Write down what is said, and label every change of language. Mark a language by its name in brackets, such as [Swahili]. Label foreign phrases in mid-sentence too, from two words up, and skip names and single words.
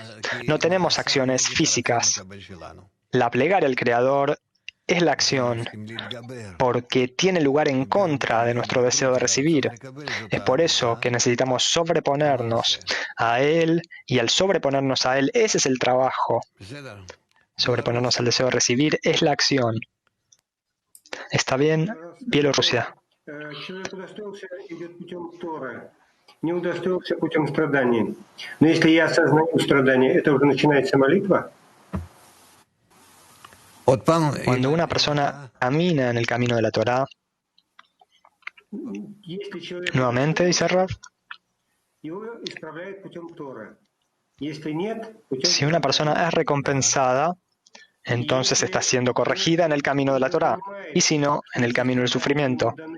[Spanish] No tenemos acciones físicas. La plegaria al Creador es la acción porque tiene lugar en contra de nuestro deseo de recibir. Es por eso que necesitamos sobreponernos a Él, y al sobreponernos a Él, ese es el trabajo. Sobreponernos al deseo de recibir es la acción. ¿Está bien? Bielorrusia. [Russian] Не удостоился путем страданий. Но если я осознаю страдания, это уже начинается молитва? [Spanish] Cuando una persona camina en el camino de la Torá, nuevamente, dice Rav, si una persona es recompensada, entonces está siendo corregida en el camino de la Torá, y si no, en el camino del sufrimiento.